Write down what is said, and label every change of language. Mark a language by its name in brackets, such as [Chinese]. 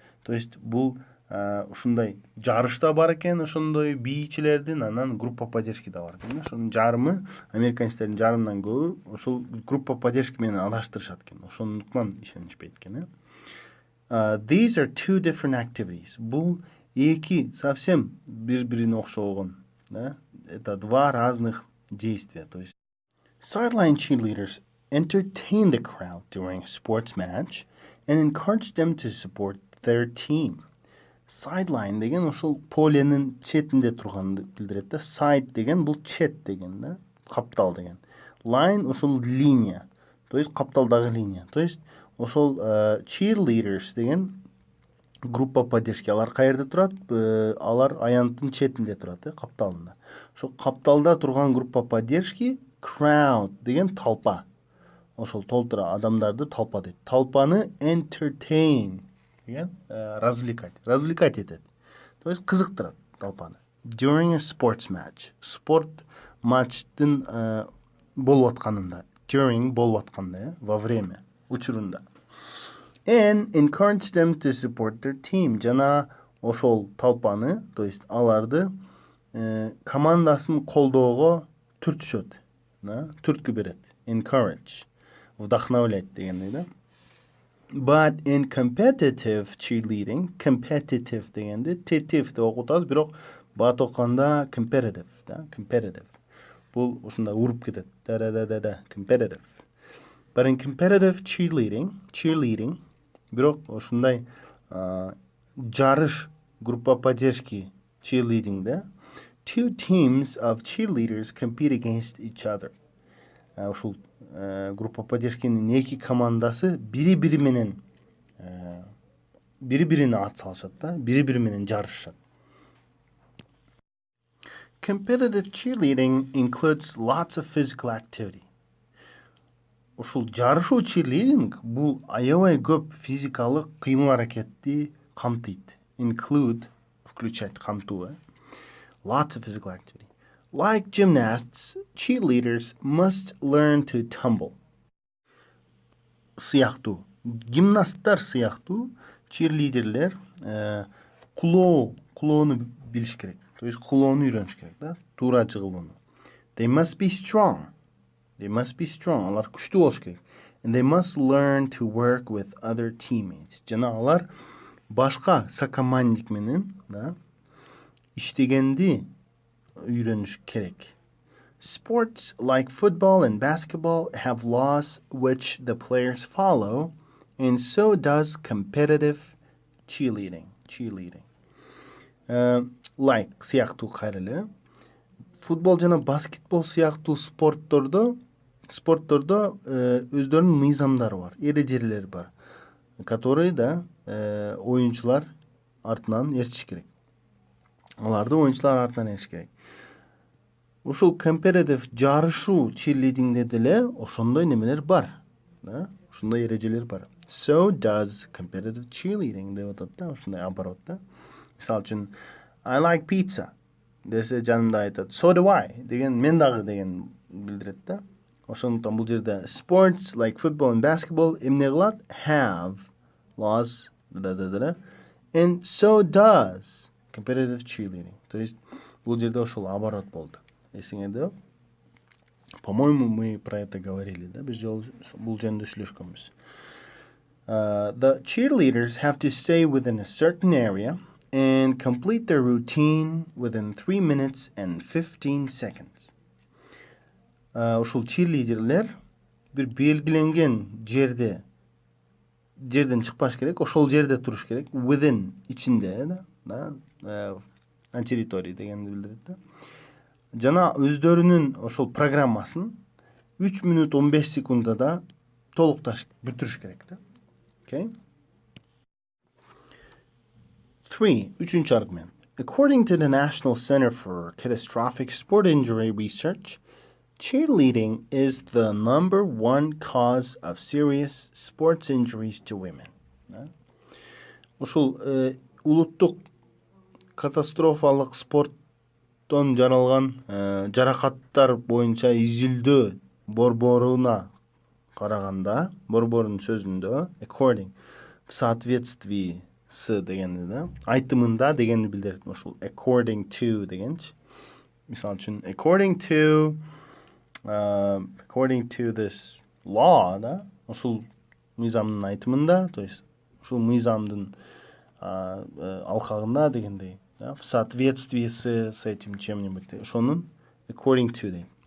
[Kyrgyz] То есть бул ушундай жарыш да бар экен, ошондой бийчилердин, анан [Russian] группа поддержки [Kyrgyz] да бар экен. Ошонун жарымы, американецтердин жарымдан көбү ошол [Russian] группа поддержки [Kyrgyz] менен адаштырышат экен. Ошондуктан ишенишпейт экен. [English] These are two different activities. [Kyrgyz] Бул эки совсем бири-бирине окшогон, да? [Russian] Это два разных действия. [English] То есть sideline cheerleaders entertain the crowd during a sports match and encourage them to support their team. [Kyrgyz] Sideline деген ошол поленин четинде турганды билдирет да. Side деген бул чет деген да, каптал деген. Line ошол линия, то есть капталдагы линия. То есть ошол cheerleaders деген [Russian] группа поддержки, [Kyrgyz] алар каерде турат? Алар аянттын четинде турат, капталында. Ошол капталда турган [Russian] группа поддержки [Kyrgyz] crowd деген толпа. Ошол толтура адамдарды толпа дейт. Толпаны entertain деген развлекать этет. То есть кызыктырат толпаны. [English] During a sports match. [Kyrgyz] Спорт матчтын болуп атканында. During болуп атканда, [Russian] во время, [Kyrgyz] учурунда. [English] And encourage them to support their team. [Kyrgyz] Жана ошол толпаны, то есть аларды командасын колдоого түртүшөт. Түрткү берет. Encourage. Вдохновлять дегендей да. [English] But in competitive cheerleading, [Kyrgyz] competitive дегенде тетив деп окутабыз, бирок бат окканда competitive, да, competitive. Бул ушундай уруп кетет. [English] Да, competitive. But in competitive cheerleading, [Kyrgyz] бирок ушундай жарыш, [Russian] группа поддержки [English] cheerleading да, two teams of cheerleaders compete against each other. [Kyrgyz] Ушул группа поддержкинин эки командасы бири-бири менен бири-бирине ат салышат да, бири-бири менен жарышат. [English] Competitive cheerleading includes lots of physical activity. [Kyrgyz] Ушул жарышуу cheerleading бул аябай көп физикалык кыймыл аракетти камтыйт. Include включать, камтуу. [English] Lots of physical activity. Like gymnasts, cheerleaders must learn to tumble. [Kyrgyz] Сыяктуу. Гимнасттар сыяктуу cheerleaderler кулоону билиш керек. То есть кулоону үйрөнүш керек да, туура жыгылууну. [English] They must be strong. [Kyrgyz] Алар күчтүү болуш керек. [English] And they must learn to work with other teammates. [Kyrgyz] Жана алар башка сокомандник менен, да, иштегенди үйрөнүш керек. [English] Sports like football and basketball have laws which the players follow, and so does competitive cheerleading. [Kyrgyz] Like сыяктуу кайрылы. Футбол жана баскетбол сыяктуу спорттордо өздөрүнүн мыйзамдары бар, эрежелери бар, которые да оюнчулар артынан ээрчиш керек. Аларды оюнчулар артынан ээрчиш керек. Ушул competitive жарышуу cheerleadingде деле ошондой немелер бар, да? Ошондой эрежелер бар. [English] So does competitive cheerleading [Kyrgyz] деп атат да, ошондой оборот да. Мисалы үчүн [English] I like pizza [Kyrgyz] десе жанында айтат [English] so do I [Kyrgyz] деген мен дагы деген билдирет да. Ошондуктан бул жерде [English] sports like football and basketball [Kyrgyz] эмне кылат? [English] Have laws and so does competitive cheerleading. [Kyrgyz] То есть бул жерде ошол оборот болду. Эсиңерде? [Russian] По-моему, мы про это говорили, да? [Kyrgyz] Биз бул жөнүндө сүйлөшкөнбүз. [English] The cheerleaders have to stay within a certain area and complete their routine within 3 minutes and 15 seconds. [Kyrgyz] Ушул cheerleaderler бир белгиленген жерден чыкпаш керек, ошол жерде туруш керек, within ичинде, да, [Russian] на территории [Kyrgyz] дегенди билдирет да. Жана өздөрүнүн ошол программасын 3 минут 15 секундада толукташ, бүтүрүш керек да. [English] Okay? [Kyrgyz] 3. Üçüncü argument. [English] According to the National Center for Catastrophic Sport Injury Research, cheerleading is the number one cause of serious sports injuries to women. [Kyrgyz] Ушул улуттук катастрофалык спорттон жаралган жаракаттар боюнча изилдөө борборуна караганда, борборунун сөзүндө according, [Russian] в соответствии с [Kyrgyz] дегенди да, айтымында дегенди билдирет. Ушул [English] according to [Kyrgyz] дегенчи. Мисалы үчүн [English] according to this law, [Kyrgyz] да, ушул мыйзамдын айтымында, то есть ушул мыйзамдын алкагында дегендей, да, [Russian] в соответствии с этим чем-нибудь, [Kyrgyz] ошонун according to дейт.